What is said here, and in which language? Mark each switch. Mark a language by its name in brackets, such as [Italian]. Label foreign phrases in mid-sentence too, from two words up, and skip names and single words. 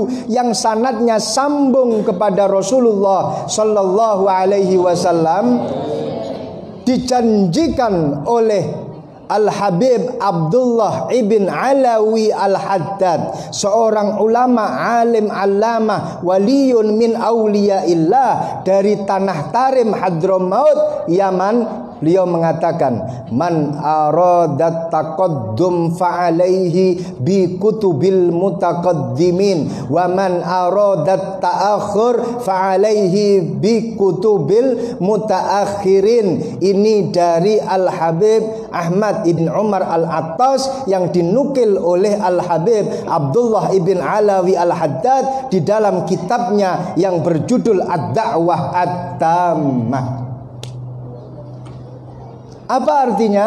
[Indonesian] yang sanadnya sambung kepada Rasulullah [Arabic] صلى الله عليه وسلم, [Indonesian] dijanjikan oleh Al-Habib Abdullah ibn Alawi Al-Haddad, seorang ulama [Arabic] عالم علامة ولي من أولياء الله [Indonesian] dari tanah Tarim Hadramaut Yaman. Beliau mengatakan, [Arabic] من أراد التقدم فعليه بكتب المتقدمين ومن أراد التأخر فعليه بكتب المتأخرين. [Indonesian] Ini dari Al-Habib Ahmad ibn Umar Al-Attas yang dinukil oleh Al-Habib Abdullah ibn Alawi Al-Haddad di dalam kitabnya yang berjudul Ad-Da'wah At-Tammah. Apa artinya?